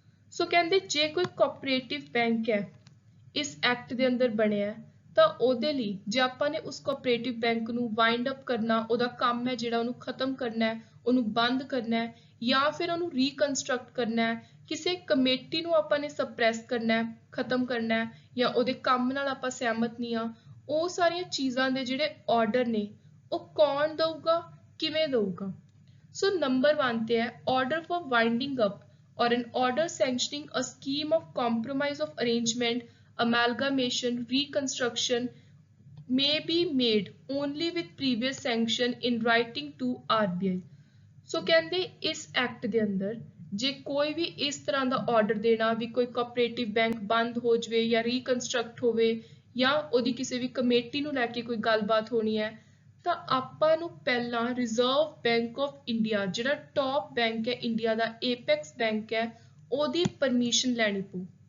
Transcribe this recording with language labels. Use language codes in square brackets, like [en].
[pa] ਸੋ ਕਹਿੰਦੇ ਜੇ ਕੋਈ ਕੋਆਪਰੇਟਿਵ ਬੈਂਕ ਹੈ ਇਸ ਐਕਟ ਦੇ ਅੰਦਰ ਬਣਿਆ ਤਾਂ ਉਹਦੇ ਲਈ ਜੇ ਆਪਾਂ ਨੇ ਉਸ ਕੋਆਪਰੇਟਿਵ ਬੈਂਕ ਨੂੰ ਵਾਈਂਡ ਅਪ ਕਰਨਾ, ਉਹਦਾ ਕੰਮ ਹੈ ਜਿਹੜਾ ਉਹਨੂੰ ਖਤਮ ਕਰਨਾ ਹੈ, ਉਹਨੂੰ ਬੰਦ ਕਰਨਾ ਹੈ, ਜਾਂ ਫਿਰ ਉਹਨੂੰ ਰੀਕਨਸਟਰਕਟ ਕਰਨਾ ਹੈ, ਕਿਸੇ ਕਮੇਟੀ ਨੂੰ ਆਪਾਂ ਨੇ ਸਪਰੈਸ ਕਰਨਾ ਹੈ, ਖਤਮ ਕਰਨਾ ਹੈ, ਜਾਂ ਉਹਦੇ ਕੰਮ ਨਾਲ ਆਪਾਂ ਸਹਿਮਤ ਨਹੀਂ ਆ, ਉਹ ਸਾਰੀਆਂ ਚੀਜ਼ਾਂ ਦੇ ਜਿਹੜੇ ਆਰਡਰ ਨੇ ਉਹ ਕੌਣ ਦਊਗਾ, ਕਿਵੇਂ ਦਊਗਾ। ਸੋ ਨੰਬਰ 1 ਤੇ ਹੈ [en] Order for winding up or an order sanctioning a scheme of compromise of arrangement, amalgamation, reconstruction may be made only with previous sanction in writing to RBI। [pa] ਸੋ ਕਹਿੰਦੇ ਇਸ ਐਕਟ ਦੇ ਅੰਦਰ ਜੇ ਕੋਈ ਵੀ ਇਸ ਤਰ੍ਹਾਂ ਦਾ ਆਰਡਰ ਦੇਣਾ ਵੀ ਕੋਈ ਕੋਆਪਰੇਟਿਵ ਬੈਂਕ ਬੰਦ ਹੋ ਜਾਵੇ ਜਾਂ ਰੀਕਨਸਟਰਕਟ ਹੋਵੇ ਜਾਂ ਉਹਦੀ ਕਿਸੇ ਵੀ ਕਮੇਟੀ ਨੂੰ ਲੈ ਕੇ ਕੋਈ ਗੱਲਬਾਤ ਹੋਣੀ ਹੈ, ਤਾਂ ਆਪਾਂ ਨੂੰ ਪਹਿਲਾਂ ਰਿਜ਼ਰਵ ਬੈਂਕ ਆਫ ਇੰਡੀਆ ਜਿਹੜਾ ਟੌਪ ਬੈਂਕ ਹੈ ਇੰਡੀਆ ਦਾ, ਏਪੈਕਸ ਬੈਂਕ ਹੈ, ਉਹਦੀ ਪਰਮਿਸ਼ਨ ਲੈਣੀ ਪਊ।